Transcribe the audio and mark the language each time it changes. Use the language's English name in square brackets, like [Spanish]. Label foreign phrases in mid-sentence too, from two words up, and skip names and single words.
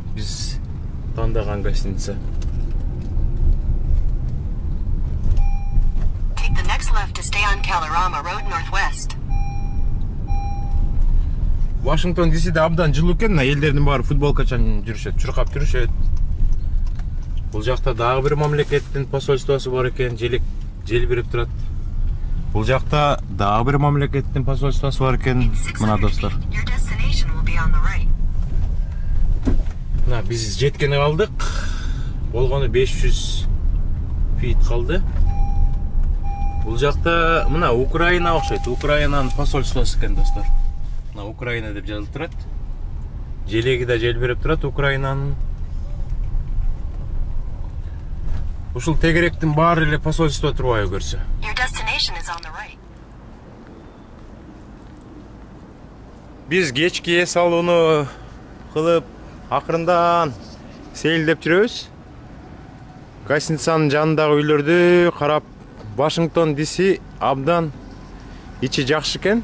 [Kyrgyz] Биз тандаган гостиница. [English] Take the next left to stay on Kalorama Road Northwest. [Kyrgyz] Вашингтон ДСде абдан жылуу экен, элдердин баары футболкачан жүрүшөт, чуркап жүрүшөт. Бул жакта дагы бир мамлекеттин посольствосу бар экен, жел берип турат. Бул жакта дагы бир мамлекеттин посольствосу бар экен, мына достор. [English] Your destination will be on the right. [Kyrgyz] Мына биз жеткени калдык. Болгону 500 фит калды. Бул жакта мына Украина окшойт. Украинанын посольствосу экен, достор. Мына Украина деп жазылып турат. Желеги да жел берип турат Украинанын. Ушул тегеректин баары эле посольство турбайбы көрсө. [English] Your destination is on the right. [Kyrgyz] Биз кечки эс алууну кылып акырындан сейилдеп жүрөбүз. Гостиницанын жанындагы үйлөрдү карап, Вашингтон ДС абдан ичи жакшы экен.